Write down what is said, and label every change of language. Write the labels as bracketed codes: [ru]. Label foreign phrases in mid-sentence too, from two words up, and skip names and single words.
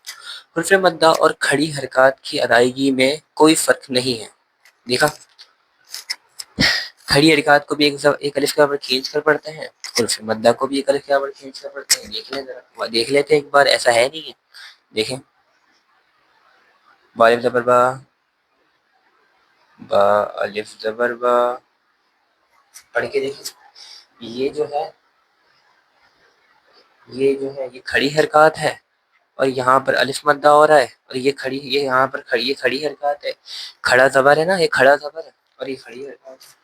[ur] حروف مدہ اور کھڑی حرکات کی ادائیگی میں کوئی فرق نہیں ہے. دیکھا، کھڑی حرکات کو بھی ایک الف کے برابر کھینچ کر پڑھتے ہیں، حروف مدہ کو بھی ایک الف کے برابر کھینچ کر پڑھتے ہیں. دیکھ لیں ذرا، دیکھ لیتے ایک بار، ایسا ہے نہیں ہے. دیکھیں، با الف زبر با، با الف زبر با، پڑھ کے دیکھیں. یہ جو ہے یہ کھڑی حرکات ہے اور یہاں پر الف مدہ ہو رہا ہے، اور یہ یہاں پر یہ کھڑی حرکات ہے. کھڑا زبر ہے نا، یہ کھڑا زبر ہے اور یہ کھڑی حرکات ہے.